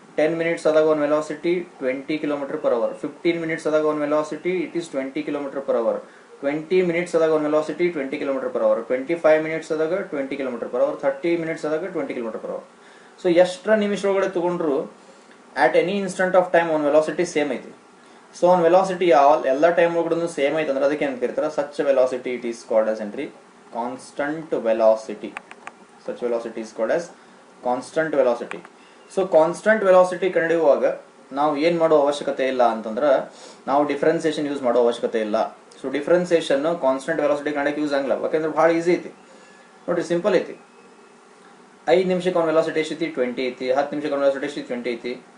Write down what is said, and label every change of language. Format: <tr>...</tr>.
<kn>10 minutes ಆದಾಗ ಒಂದು velocity 20 km/h. 15 minutes ಆದಾಗ ಒಂದು velocity it is 20 km/h. 20 minutes ಆದಾಗ ಒಂದು ವೆಲಾಸಿಟಿ 20 km/h. 25 ಮಿನಿಟ್ಸ್ ಆದಾಗ 20 km/h. 30 ಮಿನಿಟ್ಸ್ ಆದಾಗ 20 km/h. ಸೊ ಎಷ್ಟರ ನಿಮಿಷ ಒಳಗಡೆ ತಗೊಂಡ್ರು</kn> <en>at any instant of time on velocity</en> <kn>same ಐತಿ. ಸೊ on velocity ಎಲ್ಲ ಟೈಮ್ ಒಳಗಡೆ ಸೇಮ್ ಐತಿ ಅಂದ್ರೆ ಅದಕ್ಕೆ ಏನ್ ಕರೀತಾರೆ</kn> <en>such velocity it is called as entry constant velocity. Such velocity is called as constant velocity.</en> <kn>So constant velocity ಕಂಡುಹಿಡಿಯುವಾಗ ನಾವು ಏನ್ ಮಾಡೋ ಅವಶ್ಯಕತೆ ಇಲ್ಲ ಅಂತಂದ್ರೆ ನಾವು ಡಿಫರೆನ್ಸಿಯೇಷನ್ ಯೂಸ್ ಮಾಡೋ ಅವಶ್ಯಕತೆ ಇಲ್ಲ. So differentiation constant velocity ಕಂಡಕ್ಕೆ use ಆಗಲ್ಲ, ಯಾಕಂದ್ರೆ ಬಹಳ ಈಸಿ ಐತಿ ನೋಡ್ರಿ, ಸಿಂಪಲ್ ಐತಿ. 5 ನಿಮಿಷಕ್ಕೆ ಒಂದು ವೆಲಾಸಿಟಿ ಎಷ್ಟೈತಿ 20 ಐತಿ, 10 ನಿಮಿಷಕ್ಕೆ ಒಂದು ವೆಲಾಸಿಟಿ ಎಷ್ಟೈತಿ 20 ಐತಿ.</kn>